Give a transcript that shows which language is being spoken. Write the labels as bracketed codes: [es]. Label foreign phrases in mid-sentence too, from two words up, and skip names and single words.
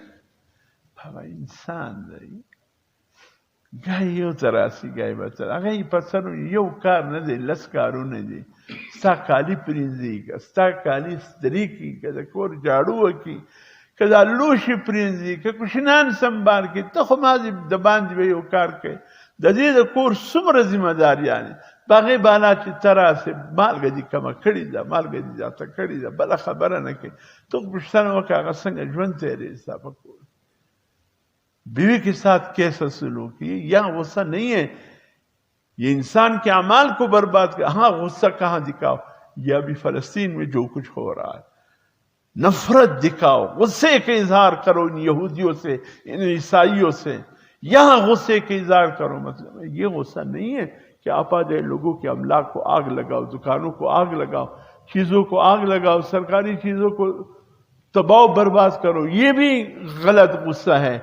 [ps] بابا انسان دی، ګای یو ته راسي ګای به ته، هغه یې په سر یو کار نه دی، 10 کارونه دي، ستا کالي پرېنځي، که ستا کالي استري کړي، که د کور جاړو وکړي، که دا لوښي پرېنځي، که کوشنیان سنبال کړي، ته خو مازې د باندې به یو کار کوي، د دې د کور څومره ذمه داریانې، په هغې بالا چې ته راسې مالګه دې کمه کړې ده، مالګه دې زیاته کړې ده، بله خبره نه کوي، ته پوښتنه وکړه هغه څنګه ژوند تېرېږي ستا په کور، [ur] بیوی کے ساتھ کیسا سلوک، یہاں غصہ نہیں ہے، یہ انسان کے اعمال کو برباد کر، ہاں غصہ کہاں دکھاؤ، یہ ابھی فلسطین میں جو کچھ ہو رہا ہے، نفرت دکھاؤ، غصے کا اظہار کرو ان یہودیوں سے، ان عیسائیوں سے، یہاں غصے کا اظہار کرو، مطلب یہ غصہ نہیں ہے کہ آپا جائے لوگوں کے املاک کو آگ لگاؤ، دکانوں کو آگ لگاؤ، چیزوں کو آگ لگاؤ، سرکاری چیزوں کو تباہ و برباد کرو، یہ بھی غلط غصہ ہے۔